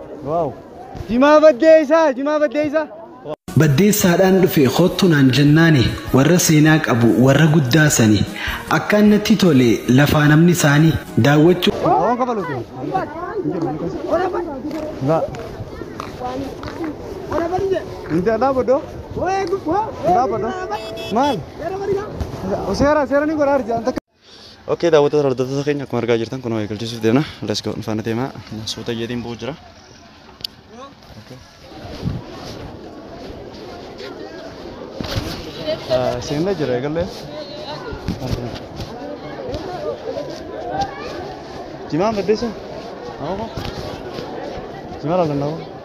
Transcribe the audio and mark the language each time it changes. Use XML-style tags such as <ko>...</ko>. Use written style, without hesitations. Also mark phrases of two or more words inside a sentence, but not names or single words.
<om>واو جما بديسا baddeessaadhaan dhufe khottunaan jennaani warra seenaa qabu warra guddaasani akka annatti tole lafaa namni isaanii daawwachuu Oke, daawwattoota hordoftoota keenya akkuma argaa jirtan kun eegalchiisuuf deemna.</om> <en>Let's go.</en> <om>Faana deemaa. Suuta jedhiin bu'u jira. Seenaa jira eegalee. Jimaa baddeessa. Awwa. Jimaa laalan awwa.</om>